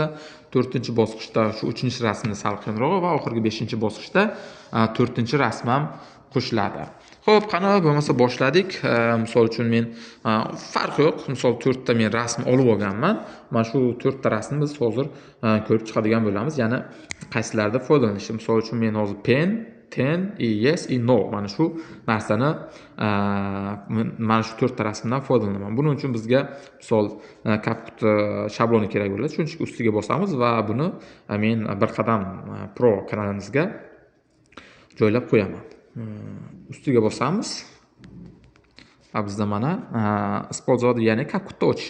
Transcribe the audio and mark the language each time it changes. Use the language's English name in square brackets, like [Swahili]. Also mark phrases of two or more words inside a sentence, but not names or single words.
[Uzbek] 4-bosqichda shu 3-rasmni sal qiyinroq va oxirgi 5-bosqichda 4-rasm ham qo'shiladi. Xo'p, qani bo'lmasa boshladik. Misol uchun men farqi yo'q. Misol 4 ta men rasm olib olganman. Mana shu 4 ta rasmni biz hozir ko'rib chiqadigan bo'lamiz. Ya'ni qaysilarida foydalanish. Misol uchun men hozir [English] pen, ten, yes, no [Uzbek] mana shu narsani mana shu 4 ta rasmdan foydalanaman. Buning uchun bizga misol CapCut shabloni kerak bo'ladi. Shuning uchun ustiga bosamiz va buni men bir qadam pro kanalimizga joylab qo'yaman. Ustiga bosamiz. Va bizda mana использовать, ya'ni CapCutda ochish.